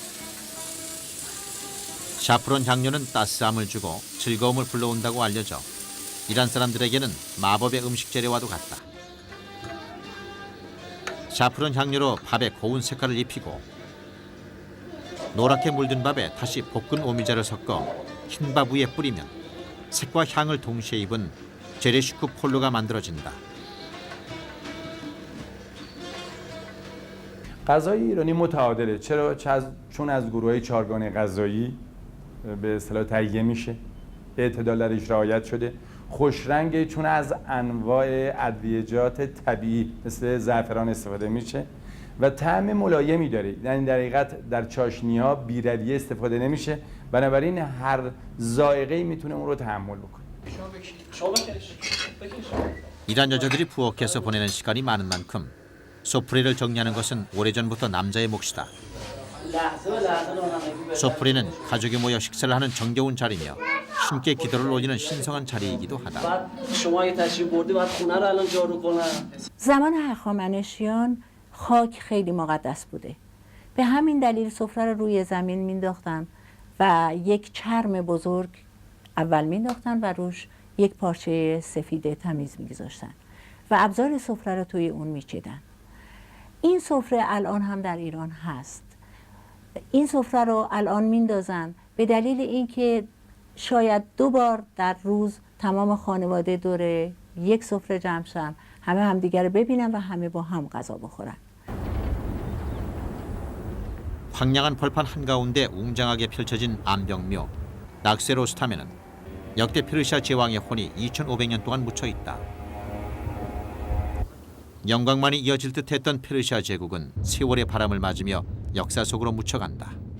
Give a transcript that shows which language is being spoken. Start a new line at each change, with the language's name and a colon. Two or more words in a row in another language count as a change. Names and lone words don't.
Korean: 샤프론 향료는 따스함을 주고 즐거움을 불러온다고 알려져 이란 사람들에게는 마법의 음식 재료와도 같다. 샤프론 향료로 밥에 고운 색깔을 입히고 노랗게 물든 밥에 다시 볶은 오미자를 섞어 흰밥 위에 뿌리면 색과 향을 동시에 입은 제레슈크 폴로가 만들어진다.
Persian: غذای ایرانی متعادله. چرا؟ چون از گروه‌های چهارگانه غذایی به اصطلاح تهیه میشه، اعتدال درش رعایت شده، خوش رنگه چون از انواع ادویجات طبیعی مثل زعفران استفاده میشه و طعم ملایمی داره. یعنی در حقیقت در چاشنی‌ها بی‌رویه استفاده نمیشه، بنابراین هر ذائقه‌ای میتونه اون رو تحمل بکنه.
Korean: 이란 여자들이 부엌에서 보내는 시간이 많은 만큼 소프레를 정리하는 것은 오래전부터 남자의 몫이다. 소프레는 가족이 모여 식사를 하는 정겨운 자리며 함께 기도를 올리는 신성한 자리이기도 하다.
Persian: زمان هخامنشیان خاک خیلی مقدس بوده. به همین دلیل سفره رو روی زمین مینداختن و یک چرم بزرگ اول مینداختن و روش یک پارچه سفید تمیز میگذاشتن و ابزار سفره رو توی اون میچیدن. این سفره الان هم در ایران هست. این سفره رو الان میندازن به دلیل اینکه شاید 2 بار در روز تمام خانواده دور یک سفره جمع شن، همه همدیگر رو ببینن و همه با هم غذا بخورن.
Korean: 황량한 벌판 한가운데 웅장하게 펼쳐진 암벽묘 낙세로스타면은 역대 페르시아 제왕의 혼이 2500년 동안 묻혀 있다. 영광만이 이어질 듯했던 페르시아 제국은 세월의 바람을 맞으며 역사 속으로 묻혀간다.